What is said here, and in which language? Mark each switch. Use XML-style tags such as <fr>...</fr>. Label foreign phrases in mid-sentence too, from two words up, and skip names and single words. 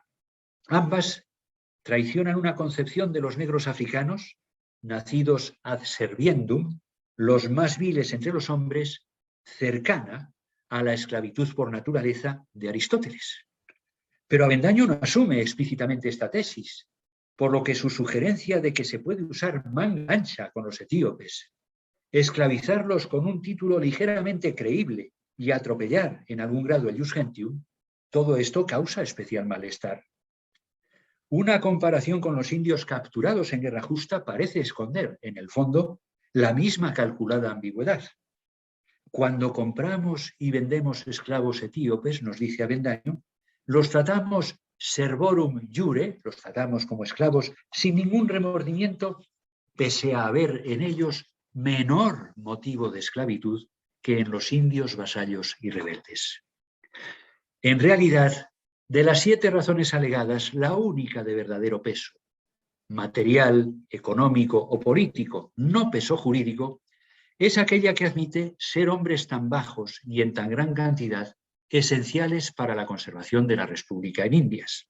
<es>Ambas traicionan una concepción de los negros africanos, nacidos</es> <la>ad serviendum,</la> <es>los más viles entre los hombres, cercana a la esclavitud por naturaleza de Aristóteles. Pero Avendaño no asume explícitamente esta tesis, por lo que su sugerencia de que se puede usar manga ancha con los etíopes, esclavizarlos con un título ligeramente creíble y atropellar en algún grado el</es> <la>jus gentium,</la> <es>todo esto causa especial malestar. Una comparación con los indios capturados en guerra justa parece esconder, en el fondo, la misma calculada ambigüedad. Cuando compramos y vendemos esclavos etíopes, nos dice Avendaño, los tratamos</es> <la>servorum iure,</la> <es>los tratamos como esclavos sin ningún remordimiento, pese a haber en ellos menor motivo de esclavitud que en los indios vasallos y rebeldes. En realidad, de las 7 razones alegadas, la única de verdadero peso, material, económico o político, no peso jurídico, es aquella que admite ser hombres tan bajos y en tan gran cantidad esenciales para la conservación de la República en Indias.</es>